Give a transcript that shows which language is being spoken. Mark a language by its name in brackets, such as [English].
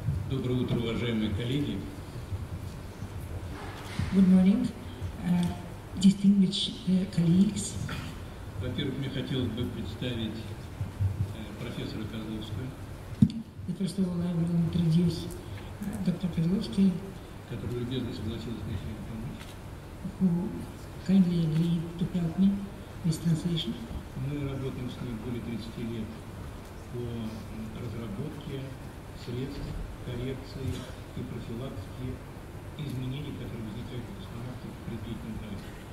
[Russian] Доброе утро, уважаемые коллеги. [English] Good morning, distinguished colleagues. [Russian] Во-первых, мне хотелось бы представить профессора Козловского. [English] First of all, I will introduce Dr. Kozlovsky, [Russian] который любезно согласился мне сегодня помочь. [English] who kindly agreed to help me with translation. [Russian] Мы работаем с ним более 30 лет по разработке средств коррекции и профилактики изменений, которые возникают в космонавтах при длительном полете.